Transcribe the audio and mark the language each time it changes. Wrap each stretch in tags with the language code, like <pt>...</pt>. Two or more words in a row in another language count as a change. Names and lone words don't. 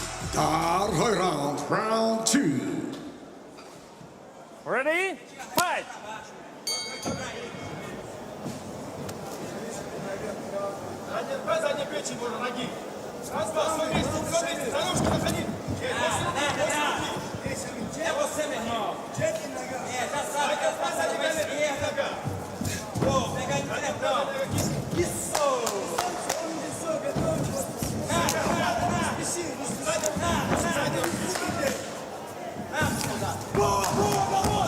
<ru>Второй раунд.</ru> <en>Round 2. Ready? Fight!</en> <ru>Задняя печень можно, ноги. Раз, два, все вместе, за ножку заходи.</ru> <pt>É você, meu irmão. É, já sabe que eu faço ali pra esquerda. Pô, pega aí no diretão. Isso! Boa, boa, garoto!</pt>